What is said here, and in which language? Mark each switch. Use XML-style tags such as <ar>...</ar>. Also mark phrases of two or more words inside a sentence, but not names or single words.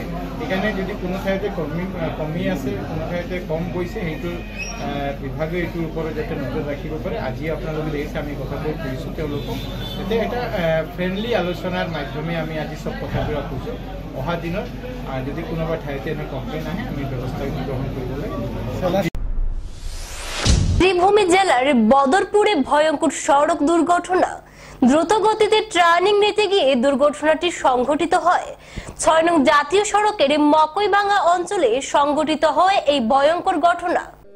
<as>সেইকাৰণে যদি কোনো ঠাইতে কমি আছে, কোনো ঠাইতে কম গৈছে, সেইটো বিভাগে এইটোৰ ওপৰত যাতে নজৰ ৰাখিব পাৰে। আজি আপোনালোকে দেখিছে আমি কথাবোৰ কৈছোঁ তেওঁলোকক, যাতে এটা ফ্ৰেণ্ডলি আলোচনাৰ মাধ্যমে আমি আজি চব কথাবিলাক কৈছোঁ। অহা দিনত যদি কোনোবা ঠাইতে এনে কমপ্লেইন আহে, আমি ব্যৱস্থা গ্ৰহণ কৰিব লাগে।</as> <bn>শ্রীভূমি জেলার বদরপুরে ভয়ঙ্কর সড়ক দুর্ঘটনা। দ্রুত গতিতে ট্রার্নিং নিতে গিয়ে দুর্ঘটনাটি সংঘটিত হয়। 6 নং জাতীয় সড়কের মকইবাঙ্গা অঞ্চলে সংঘটিত হয় এই ভয়ঙ্কর ঘটনা।</bn>